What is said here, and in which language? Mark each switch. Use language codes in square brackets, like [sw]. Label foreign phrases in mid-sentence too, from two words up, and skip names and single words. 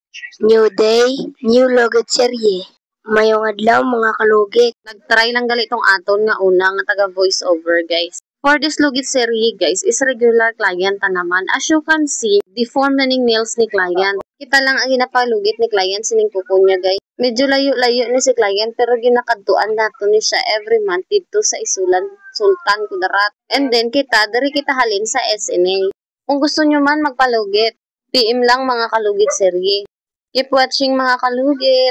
[en] New day, new logit serye. [hil] Mayong adlaw mga kalugit. Nagtry lang gali itong aton nga una nga taga [en] voice over, [hil] guys. [en] For this lugit serye, guys, is regular client ta naman. As you can see, [hil] deform na ning nails ni client. Kita lang ang ginapalugit ni client sining kuko niya, guys. Medyo layo-layo ni si client pero ginakadtuan nato ni siya [en] every month [hil] dito sa Isulan, Sultan Kudarat. [en] And then [hil] dari kita halin sa SNA. Kung gusto nyo man magpalugit, PM lang mga kalugit serye. [en] Keep watching mga kalugit.